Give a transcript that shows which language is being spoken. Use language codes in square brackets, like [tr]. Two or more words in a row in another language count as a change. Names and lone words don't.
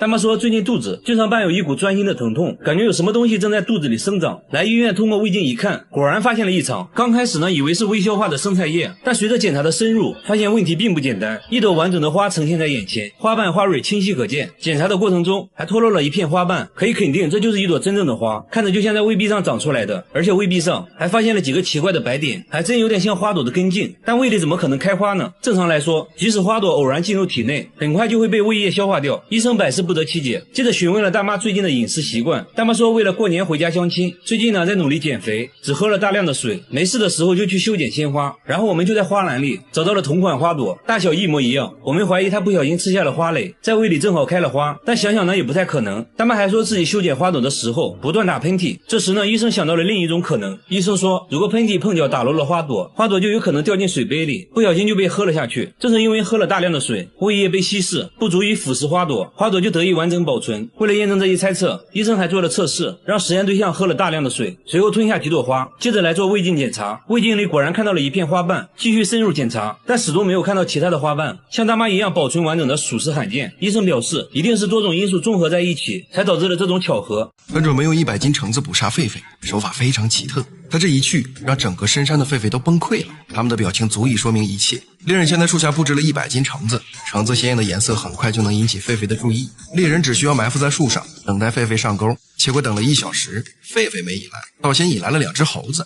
[zh] 大媽說最近肚子經常伴有一股鑽心的疼痛，感覺有什麼東西正在肚子裡生長，來醫院通過胃鏡一看，果然發現了異常。剛開始呢，以為是未消化的生菜葉，但隨着檢查的深入，發現問題並不簡單，一朵完整的花呈現在眼前，花瓣花蕊清晰可見，檢查的過程中還脫落了一片花瓣，可以肯定這就是一朵真正的花，看着就像在胃壁上長出來的，而且胃壁上還發現了幾個奇怪的白點，還真有點像花朵的根茎，但胃裡怎麼可能開花呢？正常來說，即使花朵偶然進入體內，很快就會被胃液消化掉。醫生百思不得其解，接着詢問了大媽最近的飲食習慣。大媽說為了過年回家相親，最近呢在努力減肥，只喝了大量的水，沒事的時候就去修剪鮮花。然後我們就在花籃裡找到了同款花朵，大小一模一樣。我們懷疑她不小心吃下了花蕾，在胃裡正好開了花，但想想呢也不太可能。大媽還說自己修剪花朵的時候不斷打噴嚏，這時呢醫生想到了另一種可能。醫生說，如果噴嚏碰掉打落了花朵，花朵就有可能掉進水杯裡，不小心就被喝了下去。正是因為喝了大量的水，胃液被稀釋，不足以腐蝕花朵，花朵就得以完整保存。為了驗證這一猜測，醫生還做了測試，讓實驗對象喝了大量的水，隨後吞下幾朵花，接着來做胃鏡檢查。胃鏡裡果然看到了一片花瓣，繼續深入檢查，但始終沒有看到其他的花瓣。像大媽一樣保存完整的屬實罕見，醫生表示，一定是多種因素綜合在一起，才導致了這種巧合。本准没用100斤橙子捕殺狒狒，手法非常奇特。他这一去，让整個深山的狒狒都崩潰了，他們的表情足以說明一切。獵人先在樹下布置了100斤橙子，橙子鮮豔的顏色很快就能引起狒狒的注意。獵人只需要埋伏在樹上，等待狒狒上鈎。結果等了1小時，狒狒沒引來，倒先引來了2隻猴子。